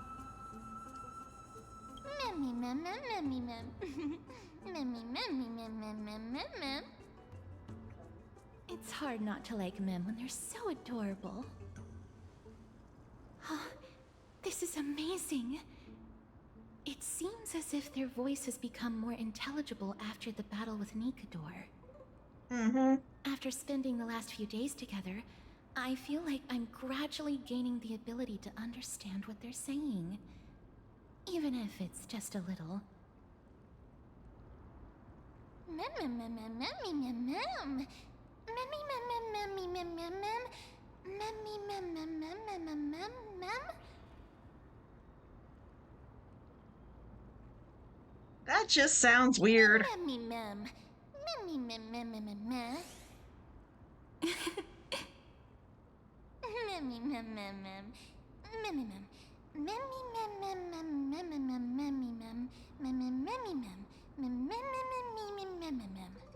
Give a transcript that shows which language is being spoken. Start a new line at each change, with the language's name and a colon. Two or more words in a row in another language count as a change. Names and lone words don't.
English: Memmy, mem, mem, memmy, mem. Memmy, memmy, mem, mem, mem, mem, mem. It's hard not to like Mem when they're so adorable. Oh, this is amazing. It seems as if their voice has become more intelligible after the battle with Nikador. After spending the last few days together, I feel like I'm gradually gaining the ability to understand what they're saying. Even if it's just a little. Mem, mem, mem, mem, memmy, mem, mem. Memmy, mem, mem, memmy, mem, mem, mem. Memmy, mem, mem, mem, mem, mem, mem, mem. That just sounds weird. Memmy, mem. Memmy, mem, mem, mem, mem, mem. Memmy, mem, mem, mem. Memmy, mem. Memmy, mem, mem, mem, memmy, mem, memmy, mem. Memmy, memmy, mem. Mem, mem, mem, mem, mem, mem, mem.